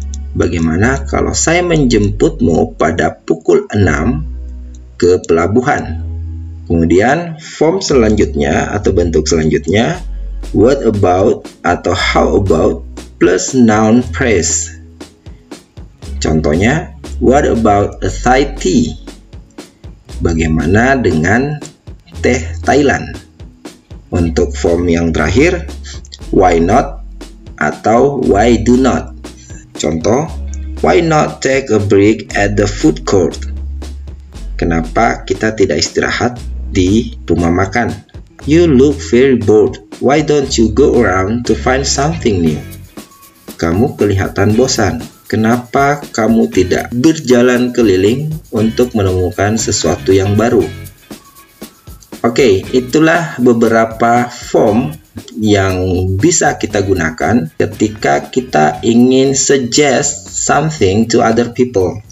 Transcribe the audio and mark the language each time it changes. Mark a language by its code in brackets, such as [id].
[id] Bagaimana kalau saya menjemputmu pada pukul 6 ke pelabuhan? Kemudian form selanjutnya atau bentuk selanjutnya, [en] what about [id] atau [en] how about plus noun phrase. [id] Contohnya, [en] what about a Thai tea? [id] Bagaimana dengan teh Thailand? Untuk form yang terakhir, [en] why not [id] atau [en] why do not. [id] Contoh, [en] why not take a break at the food court? [id] Kenapa kita tidak istirahat di rumah makan? [en] You look very bored. Why don't you go around to find something new? [id] Kamu kelihatan bosan. Kenapa kamu tidak berjalan keliling untuk menemukan sesuatu yang baru? Oke, itulah beberapa form yang bisa kita gunakan ketika kita ingin [en] suggest something to other people.